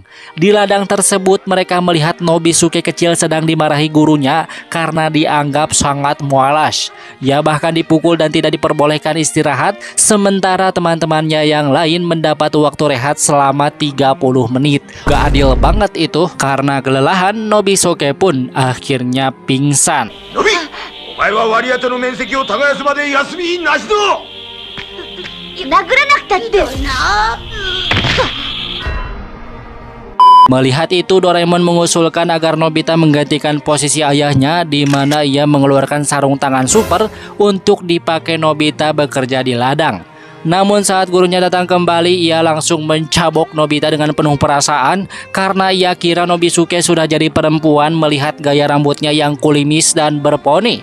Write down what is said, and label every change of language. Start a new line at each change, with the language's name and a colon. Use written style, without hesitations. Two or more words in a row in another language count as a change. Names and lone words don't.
Indonesian: Di ladang tersebut, mereka melihat Nobisuke kecil sedang dimarahi gurunya karena dianggap sangat malas. Ia bahkan dipukul dan tidak diperbolehkan istirahat, sementara teman-temannya yang lain mendapat waktu rehat selama 30 menit. Gak adil banget itu, karena kelelahan Nobisuke pun akhirnya pingsan.
Japanese: ノビ、お前は割り当ての面積を耕すまで休みなしぞ。殴らなくたって。
Indonesian: Melihat itu, Doraemon mengusulkan agar Nobita menggantikan posisi ayahnya, di mana ia mengeluarkan sarung tangan super untuk dipakai Nobita bekerja di ladang. Namun saat gurunya datang kembali, ia langsung mencabok Nobita dengan penuh perasaan karena ia kira Nobisuke sudah jadi perempuan melihat gaya rambutnya yang kulimis dan berponi.